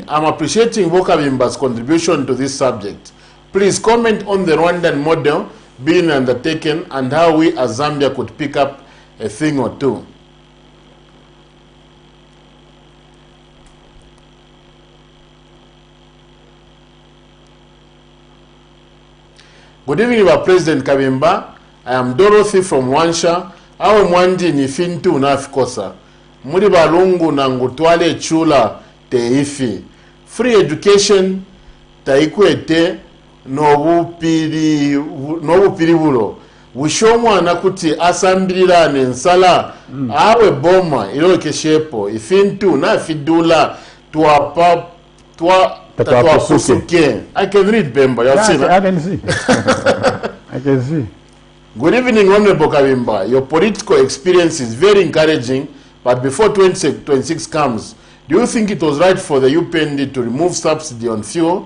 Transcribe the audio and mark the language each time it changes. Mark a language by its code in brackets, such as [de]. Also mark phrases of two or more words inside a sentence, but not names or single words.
[en] I'm appreciating KABIMBA's contribution to this subject. Please comment on the Rwandan model being undertaken and how we as Zambia could pick up a thing or two. Good evening, our President Kabimba. I am Dorothy from Wansha. [bem] Awe mwandi ni fintu na fikosa. Muri balungu na ngutwale chula te ifi. [en] Free education [bem] taikwete nobupiri bulo. Wishomwa kuti asambirira nensala. Awe boma ilo keshepo. Ifintu na fidula tuwa Suke. [en] I can read Bemba. You have seen it? I can see. I can see. Good evening, Honorable Kabimba. Your political experience is very encouraging, but before 2026 comes, do you think it was right for the UPND to remove subsidy on fuel?